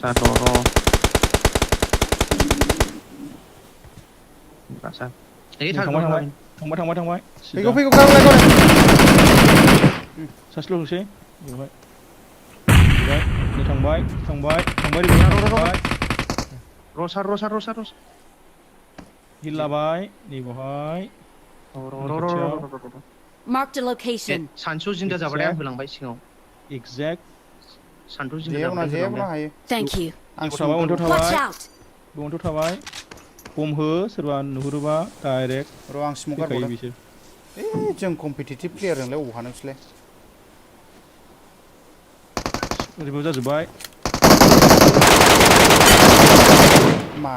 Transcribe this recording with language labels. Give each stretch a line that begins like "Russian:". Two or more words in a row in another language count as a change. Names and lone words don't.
Bodo: थांबाय फैगौ गावलाय सासेल' होसै बेवहाय थांबाय रसा हिल लाबाय नै बेवहाय
English: Marked a location.
Bodo: सानसु जिंदा जाबाथाय आं होलांबाय सिगाङाव एक्जेक्ट सानसु जिंदा जाबाथाय जेबो हायो
English: Thank you.
Bodo: आं
English: Watch out!
Bodo: बेवहायथ' थाबाय बम हो सोरबा नुहुरोबा डाइरेक्ट र' आं स्मक फैखायो गारबावदों बिसोर जों
English: competitive player
Bodo: जोंलाय अबाव हानोसैलाय ओरैबो जाजोब्बाय मा